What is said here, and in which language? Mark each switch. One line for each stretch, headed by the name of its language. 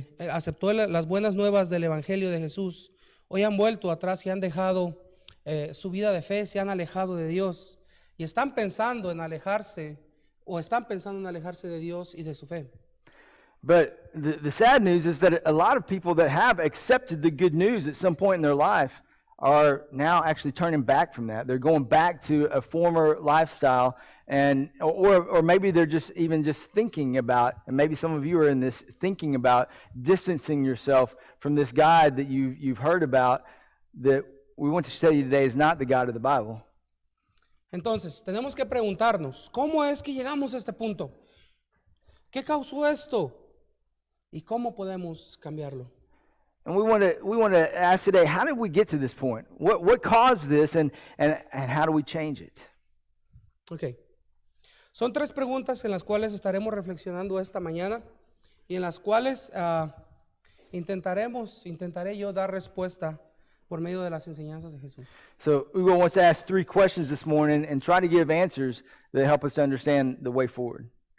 Spanish: aceptó las buenas nuevas del evangelio de Jesús, hoy han vuelto atrás y han dejado su vida de fe, se han alejado de Dios y están pensando en alejarse de Dios y de su fe.
English: But the sad news is that a lot of people that have accepted the good news at some point in their life are now actually turning back from that. They're going back to a former lifestyle, or maybe they're just thinking about, and maybe some of you are in this, thinking about distancing yourself from this God that you've heard about, that we want to tell you today is not the God of the Bible.
Spanish: Entonces, tenemos que preguntarnos, ¿cómo es que llegamos a este punto? ¿Qué causó esto? ¿Y cómo podemos cambiarlo?
English: And we want to ask today, how did we get to this point? What caused this, and how do we change it? Okay.
Spanish: Son tres preguntas en las cuales estaremos reflexionando esta mañana y en las cuales intentaré yo dar respuesta por medio de las enseñanzas de Jesús.
English: So Hugo wants to ask three questions this morning and try to give answers that help us to understand the way forward.